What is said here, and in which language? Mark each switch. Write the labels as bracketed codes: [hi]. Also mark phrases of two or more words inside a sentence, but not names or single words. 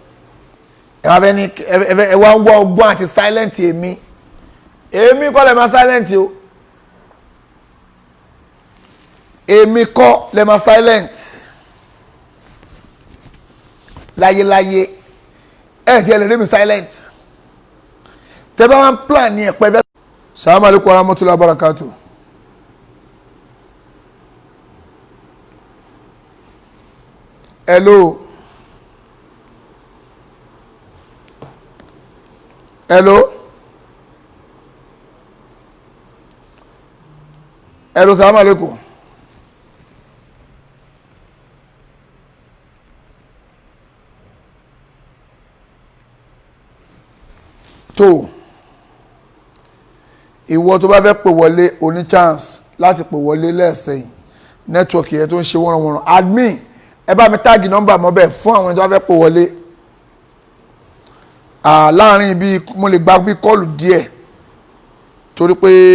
[yo] ẹ wá ń wá ọgbọ́n àti silent èmi kọ́ lè máa silent o èmi kọ́ lè máa silent láyéláyé ẹ ti ẹ lè rí mi silent tẹ bá wọn plan ní ẹ̀pẹ́ bẹ́ẹ̀. [ar] السلام عليكم ورحمة الله وبركاته. [en] Hello. [ar] السلام عليكم. [yo] tó ìwọ tó bá fẹ́ pè wọlé oní chance láti pè wọlé lẹ́sìn nẹ́tíwọ̀kì yẹn tó ń ṣe wọ́nranwọ́nran admin ẹ bá mi táàgì nọ́mbà mọ́bẹ̀ fún àwọn tó bá fẹ́ pè wọlé láàrin bí mo lè gba bí kọ́ọ̀lù díẹ̀ torí pé